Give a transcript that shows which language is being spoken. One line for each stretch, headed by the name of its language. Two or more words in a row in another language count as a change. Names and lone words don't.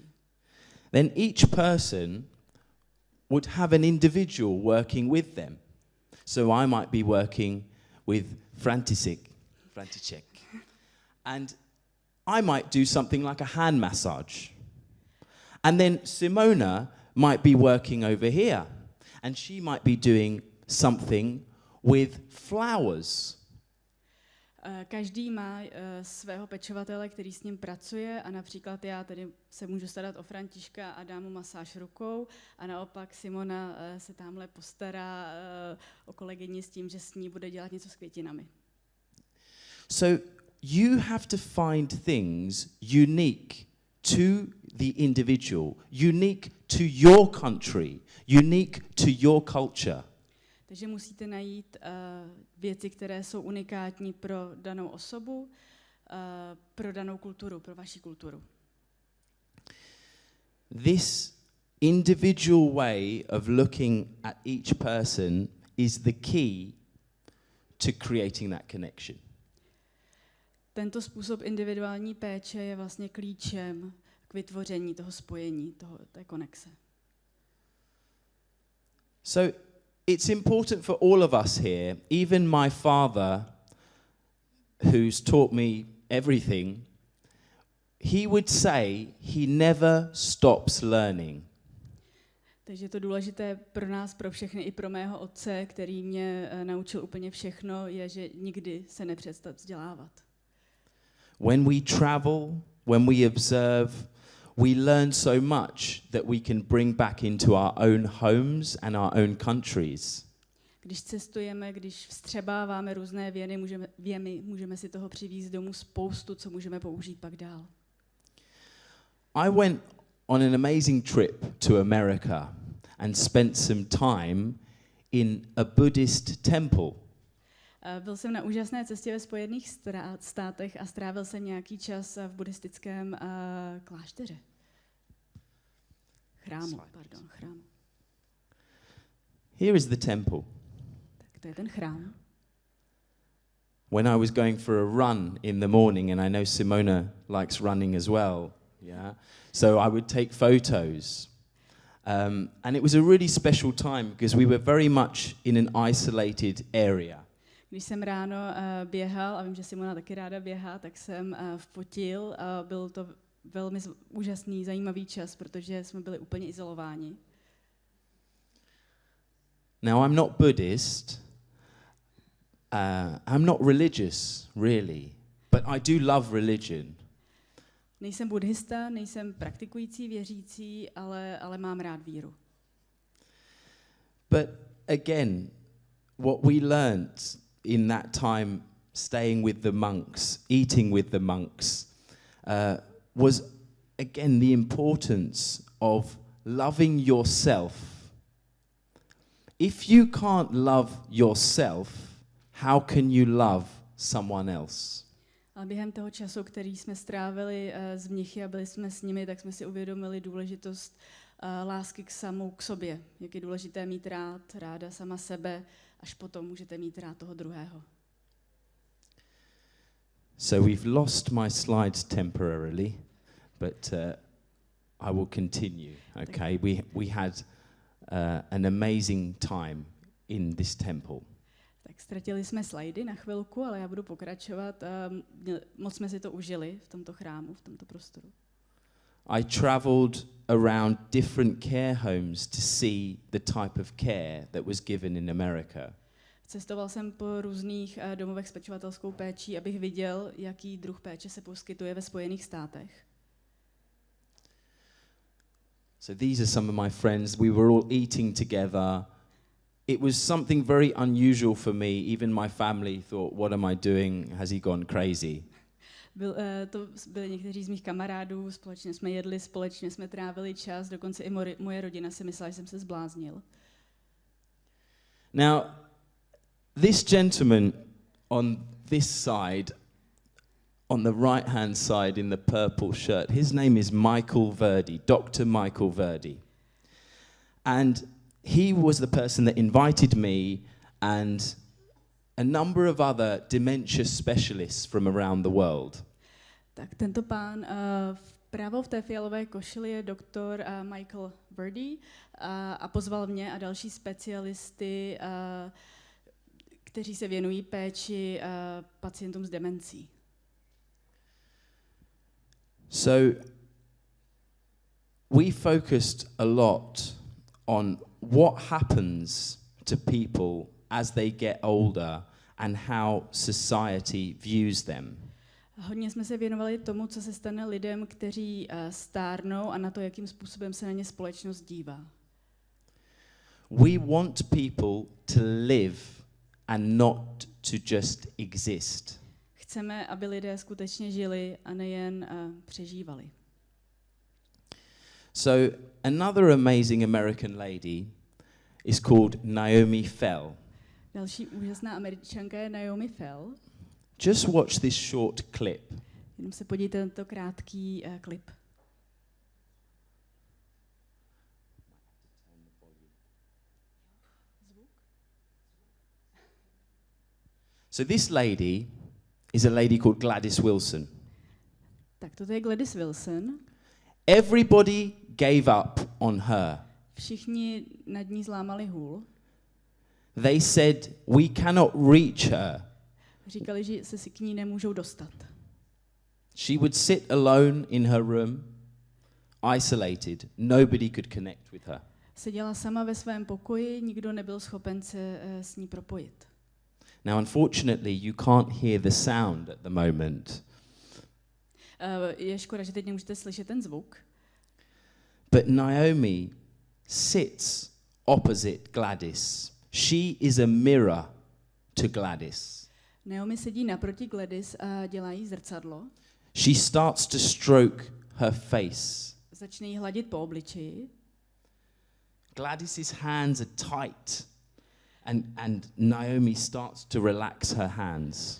English: Then each person would have an individual working with them. So I might be working with František, and I might do something like a hand massage. And then Simona might be working over here, and she might be doing something with flowers.
Czech: Každý má svého pečovatele, který s ním pracuje a například já tedy se můžu starat o Františka a dám mu masáž rukou a naopak Simona se tamhle postará o kolegyni s tím, že s ní bude dělat něco s květinami.
English: So you have to find things unique to the individual, unique to your country, unique to your culture.
Czech: Takže musíte najít věci, které jsou unikátní pro danou osobu, pro danou kulturu, pro vaši kulturu.
English: This individual way of looking at each person is the key to creating that connection.
Czech: Tento způsob individuální péče je vlastně klíčem k vytvoření toho spojení, té konexe.
English: So it's important for all of us here, even my father, who's taught me everything, he would say he never stops learning.
Czech: Takže je to důležité pro nás, pro všechny, i pro mého otce, který mě naučil úplně všechno, je, že nikdy se nepřestat vzdělávat.
English: When we travel, when we observe, we learn so much that we can bring back into our own homes and our own countries.
Czech: Když cestujeme, když vstřebáváme různé věmy, můžeme si toho přivést domů spoustu, co můžeme použít pak dál.
English: I went on an amazing trip to America and spent some time in a Buddhist temple.
Czech: Byl jsem na úžasné cestě ve Spojených státech a strávil jsem nějaký čas v buddhistickém klášteře. Chrámu.
English: Here is the temple.
Czech: Tak to je ten chrám.
English: When I was going for a run in the morning, and I know Simona likes running as well, yeah. So I would take photos, and it was a really special time because we were very much in an isolated area.
Czech: Když jsem ráno běhal, a vím, že Simona taky ráda běhá, tak jsem fotil a byl to velmi úžasný, zajímavý čas, protože jsme byli úplně izolováni.
English: Now I'm not Buddhist, I'm not religious really, but I do love religion.
Czech: Nejsem buddhista, nejsem praktikující, věřící, ale mám rád víru.
English: But again, what we learnt in that time staying with the monks, eating with the monks, was again the importance of loving yourself. If you can't love yourself, how can you love someone else?
Czech: Ale během toho času, který jsme strávili s mnichy a byli jsme s nimi, tak jsme si uvědomili důležitost lásky k sobě. Jak je důležité mít ráda sama sebe, až potom můžete mít rád toho druhého.
English: So we've lost my slides temporarily, but I will continue. Okay, we had an amazing time in this temple.
Czech: Tak ztratili jsme slajdy na chvilku, ale já budu pokračovat. Moc jsme si to užili v tomto chrámu, v tomto prostoru.
English: I traveled around different care homes to see the type of care that was given in America.
Czech: Cestoval jsem po různých domovech s pečovatelskou péčí, abych viděl, jaký druh péče se poskytuje ve Spojených státech.
English: So these are some of my friends. We were all eating together. It was something very unusual for me. Even my family thought, what am I doing? Has he gone crazy?
Czech: To byli někteří z mých kamarádů, společně jsme jedli, společně jsme trávili čas, dokonce i moje rodina si myslela, že jsem se zbláznil.
English: Now, this gentleman on this side, on the right-hand side in the purple shirt, his name is Michael Verdi, Dr. Michael Verdi. And he was the person that invited me and a number of other dementia specialists from around the world.
Czech: Tak tento pán vpravo v té fialové košili je doktor Michael Verdi a pozval mě a další specialisty, kteří se věnují péči pacientům s demencí.
English: So we focused a lot on what happens to people as they get older and how society views them.
Czech: Hodně jsme se věnovali tomu, co se stane lidem, kteří stárnou a na to, jakým způsobem se na ně společnost dívá.
English: We want people to live and not to just exist.
Czech: Chceme, aby lidé skutečně žili a nejen přežívali.
English: So another amazing American lady is called Naomi Fell.
Czech: Další úžasná Američanka je Naomi Fell.
English: Just watch this short clip.
Czech: Jenom se podívejte na tento krátký klip.
English: So this lady is a lady called Gladys Wilson.
Czech: Tak toto je Gladys Wilson.
English: Everybody gave up on her.
Czech: Všichni nad ní zlámali hůl.
English: They said, we cannot reach her.
Czech: Říkali, že se si k ní nemůžou dostat.
English: She would sit alone in her room, isolated. Nobody could connect with her.
Czech: Seděla sama ve svém pokoji, nikdo nebyl schopen se s ní propojit.
English: Now, unfortunately, you can't hear the sound at the moment.
Czech: Je škoda, že teď nemůžete slyšet ten zvuk.
English: But Naomi sits opposite Gladys. She is a mirror to Gladys.
Czech: Naomi sedí naproti Gladys a dělá jí zrcadlo.
English: She starts to stroke her face.
Czech: Začne jí hladit po obličeji.
English: Gladys's hands are tight, and Naomi starts to relax her hands.